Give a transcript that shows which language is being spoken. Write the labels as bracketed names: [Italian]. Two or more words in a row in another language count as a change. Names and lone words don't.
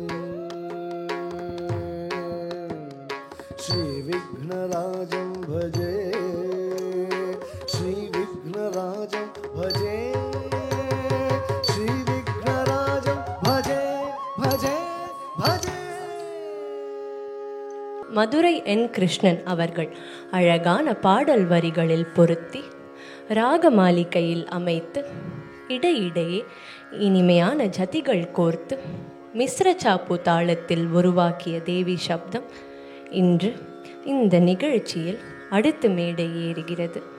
[Sanskrit] श्री विघ्नराजं भजे. श्री विघ्नराजं भजे. श्री विघ्नराजं भजे भजे भजे. [Tamil] மதுரை என் கிருஷ்ணன் அவர்கள் அழகான பாடல் வரிகளில் பொருத்தி ராகமாலிகையில் அமைத்து இடையிடையே இனிமையான ஜதிகள் கோர்த்து மிஸ்ர சாப்பு தாளத்தில் உருவாக்கிய தேவி சப்தம் இன்று இந்த நிகழ்ச்சியில் அடுத்து மேடை ஏறுகிறது.